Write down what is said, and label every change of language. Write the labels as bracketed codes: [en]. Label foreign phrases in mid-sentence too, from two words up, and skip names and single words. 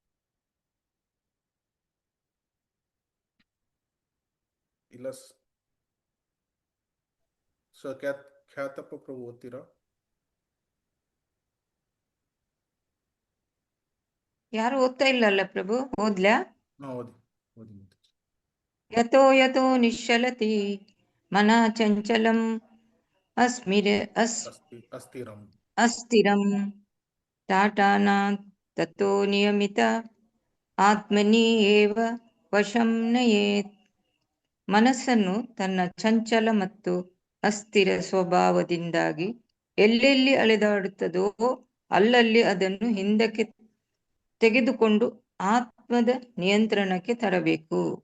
[kn] ಇಲ್ಲ ಖ್ಯಾತಪ್ಪ ಪ್ರಭು ಓದ್ತೀರಾ? ಯಾರು ಓದ್ತಾ ಇಲ್ಲಲ್ಲ ಪ್ರಭು, ಓದ್ಲಾ? ಓದಿ ಓದಿ ಮಾತಾಜಿ. [sa] ಯತೋ ಯತೋ ನಿಶ್ಚಲತಿ ಮನಃ ಚಂಚಲಂ ಅಸ್ಥಿರಂ ಅಸ್ಥಿರಂ ಟಾಟಾನಾ ತತೋ ನಿಯಮಿತ ಆತ್ಮನಿ ಏವ ವಶಂ ನಯೇತ್. [kn] ಮನಸ್ಸನ್ನು ತನ್ನ ಚಂಚಲ ಮತ್ತು ಅಸ್ಥಿರ ಸ್ವಭಾವದಿಂದಾಗಿ ಎಲ್ಲೆಲ್ಲಿ ಅಲೆದಾಡುತ್ತದೋ ಅಲ್ಲಲ್ಲಿ ಅದನ್ನು ಹಿಂದಕ್ಕೆ ತೆಗೆದುಕೊಂಡು ಆತ್ಮದ ನಿಯಂತ್ರಣಕ್ಕೆ ತರಬೇಕು.